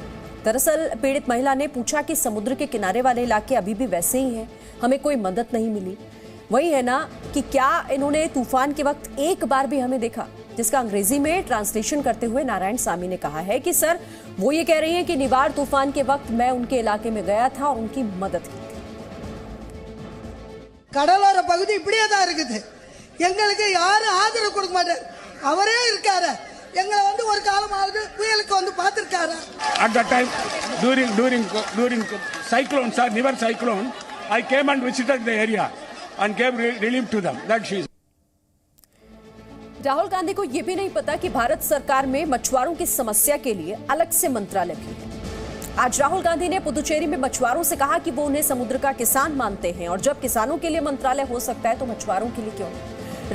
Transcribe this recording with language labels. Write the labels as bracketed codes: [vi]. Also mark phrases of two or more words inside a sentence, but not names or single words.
[hi] दरअसल पीड़ित महिला ने पूछा कि समुद्र के किनारे वाले इलाके अभी भी वैसे ही हैं, हमें कोई मदद नहीं मिली। वही है ना कि क्या इन्होंने तूफान के वक्त एक बार भी हमें देखा, जिसका अंग्रेजी में ट्रांसलेशन करते हुए नारायणसामी ने कहा है कि सर, वो ये कह रही हैं कि निवार तूफान के वक्त मैं उनके इलाके में गया था और उनकी मदद की थी। [ta] கடலோர பகுதி இப்படியே தான் இருக்குது, எங்களுக்கு யாரும் ஆதரவு கொடுக்க மாட்டார், அவரே இருக்காரு, எங்களை வந்து ஒரு காலமாவது புயலுக்கு வந்து பார்த்திருக்காரு. [en] At that time during cyclone, sir, Nivar cyclone, I came and visited the area and gave relief to them. That she is. [hi] राहुल गांधी को यह भी नहीं पता कि भारत सरकार में मछुआरों की समस्या के लिए अलग से मंत्रालय भी है। आज राहुल गांधी ने पुदुचेरी में मछुआरों से कहा कि वो उन्हें समुद्र का किसान मानते हैं और जब किसानों के लिए मंत्रालय हो सकता है तो मछुआरों के लिए क्यों नहीं।